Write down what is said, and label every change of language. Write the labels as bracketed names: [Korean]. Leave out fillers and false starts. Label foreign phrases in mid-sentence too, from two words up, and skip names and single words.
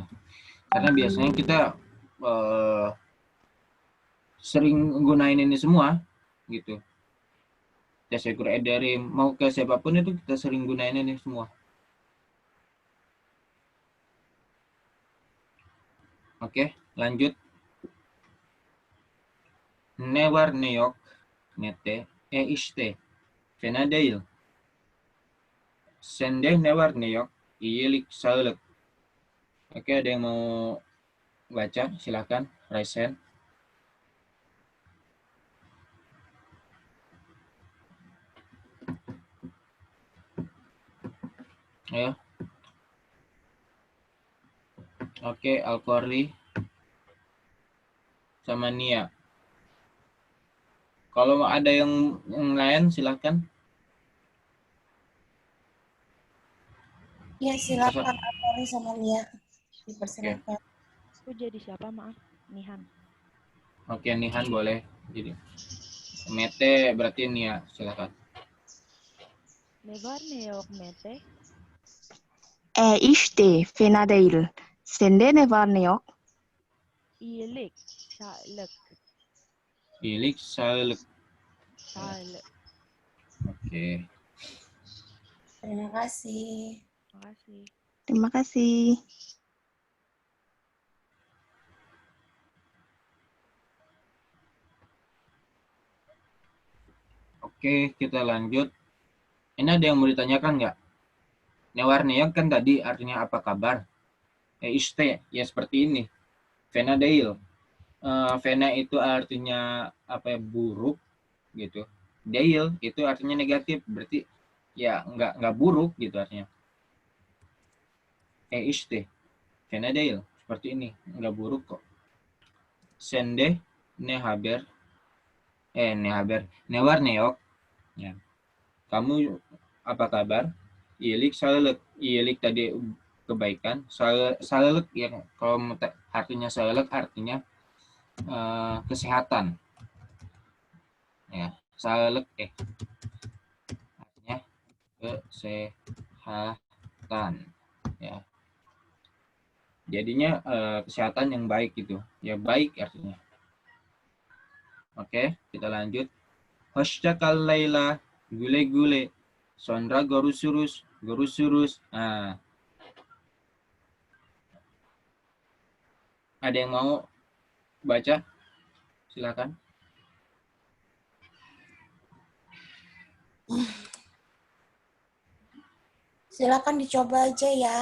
[Indonesian] Karena biasanya kita sering gunain ini semua gitu. [Turkish] Tasyakur ederim [Indonesian] mau ke siapapun itu kita sering gunain ini semua. Oke, lanjut. [Turkish] Ne var ne yok, nete, işte. Fena değil. Sende ne var ne yok, iyilik sağlık. [Indonesian] Oke, ada yang mau baca? Silakan, Raisen. Ayo. Oke, Al-Qurri sama Nia. Kalau ada yang lain silakan. Ya, silakan Al-Qurri sama Nia. Dipersilakan. Aku jadi siapa, maaf? Nihan. Oke, Nihan boleh. Jadi Mete berarti Nia, silakan. [Turkish] Ne var ne yok Mete? İşte fena değil. Sende ne var ne yok? İyilik, sağlık. Iyilik sağlık. Sağlık. [Indonesian] Oke. Terima kasih. Terima kasih. Terima kasih. Oke, kita lanjut. Ini ada yang mau ditanyakan nggak? Newarneyok kan tadi artinya apa kabar? Iste, ya seperti ini. Venadeil. Vena itu artinya apa ya, buruk gitu. Deil itu artinya negatif, berarti ya nggak buruk gitu artinya. Iste, Venadeil seperti ini, nggak buruk kok. [Turkish] Sende, nehaber, newarneyok. [Indonesian] Ya. Kamu apa kabar? [Turkish] Ilik salek, [Indonesian] ilik tadi kebaikan, salek yang kalau artinya salek artinya kesehatan. Ya, salek artinya kesehatan. Ya. Jadinya kesehatan yang baik gitu. Ya baik artinya. Oke, kita lanjut. [Turkish] Hoşçakal Layla, güle-güle. Sonra görüşürüz. [Indonesian] Nah. Ada yang mau baca? Silakan. Silakan dicoba aja ya.